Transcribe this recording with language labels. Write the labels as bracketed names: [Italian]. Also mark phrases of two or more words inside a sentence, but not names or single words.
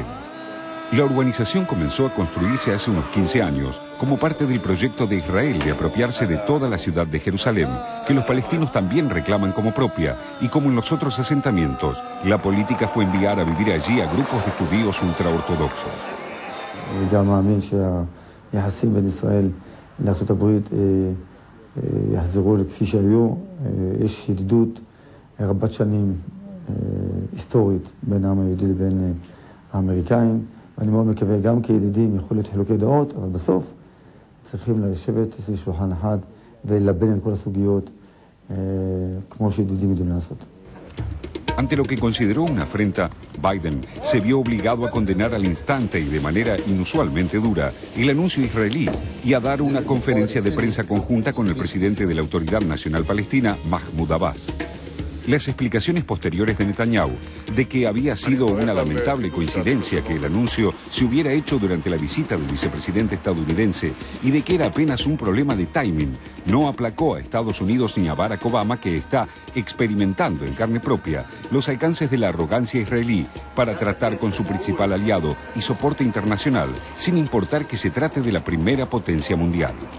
[Spanish] La urbanización comenzó a construirse hace unos 15 años como parte del proyecto de Israel de apropiarse de toda la ciudad de Jerusalén, que los palestinos también reclaman como propia, y como en los otros asentamientos, la política fue enviar a vivir allí a grupos de judíos ultraortodoxos. [Hebrew] יחסים בין ישראל לארצות הברית יחזרו כפי שהיו. יש ידידות רבת שנים היסטורית בין העם היהודי לבין האמריקאים, ואני מאוד מקווה גם כידידים יכול להיות חילוקי דעות, אבל בסוף צריכים לשבת סביב שולחן אחד וללבן את כל הסוגיות כמו שידידים יודעים לעשות. [Spanish] Ante lo que consideró una afrenta, Biden se vio obligado a condenar al instante y de manera inusualmente dura el anuncio israelí y a dar una conferencia de prensa conjunta con el presidente de la Autoridad Nacional Palestina, Mahmoud Abbas. Las explicaciones posteriores de Netanyahu de que había sido una lamentable coincidencia que el anuncio se hubiera hecho durante la visita del vicepresidente estadounidense y de que era apenas un problema de timing no aplacó a Estados Unidos ni a Barack Obama, que está experimentando en carne propia los alcances de la arrogancia israelí para tratar con su principal aliado y soporte internacional, sin importar que se trate de la primera potencia mundial.